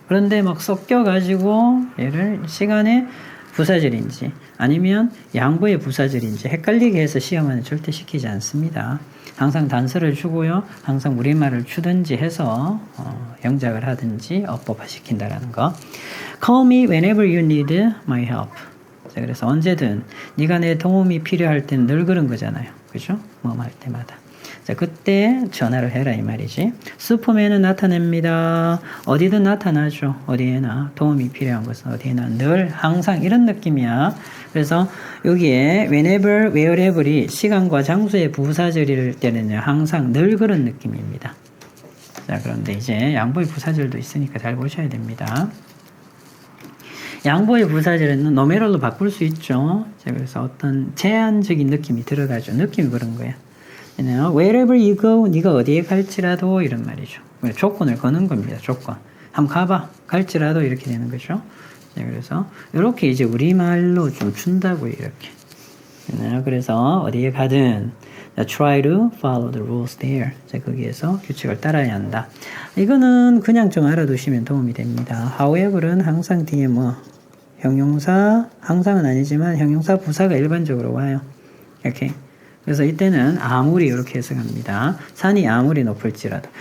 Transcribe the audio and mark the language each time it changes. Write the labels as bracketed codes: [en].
[ko] 그런데 막 섞여가지고 얘를 시간의 부사절인지 아니면 양보의 부사절인지 헷갈리게 해서 시험은 절대 시키지 않습니다. 항상 단서를 주고요. 항상 우리말을 주든지 해서 영작을 하든지 어법화 시킨다라는 거. [en] Call me whenever you need my help. [ko] 자, 그래서 언제든 네가 내 도움이 필요할 땐 늘 그런 거잖아요. 그죠? 뭐 할 때마다. 자, 그때 전화를 해라 이 말이지. 슈퍼맨은 나타냅니다. 어디든 나타나죠. 어디에나 도움이 필요한 것은 어디에나 늘 항상 이런 느낌이야. 그래서 여기에 whenever, wherever이 시간과 장소의 부사절일 때는요. 항상 늘 그런 느낌입니다. 자, 그런데 이제 양보의 부사절도 있으니까 잘 보셔야 됩니다. 양보의 부사절은 노메럴로 바꿀 수 있죠. 자, 그래서 어떤 제한적인 느낌이 들어가죠. 느낌이 그런 거야. [en] Wherever you go, [ko] 네가 어디에 갈지라도 이런 말이죠. 조건을 거는 겁니다. 조건. 한번 가봐. 갈지라도 이렇게 되는 거죠. 자, 그래서 이렇게 이제 우리말로 좀 준다고 이렇게. 그래서 어디에 가든 [en] try to follow the rules there. [ko] 자, 거기에서 규칙을 따라야 한다. 이거는 그냥 좀 알아두시면 도움이 됩니다. however는 항상 뒤에 뭐 형용사, 항상은 아니지만 형용사 부사가 일반적으로 와요. 이렇게. 그래서 이때는 아무리 이렇게 해석합니다. 산이 아무리 높을지라도.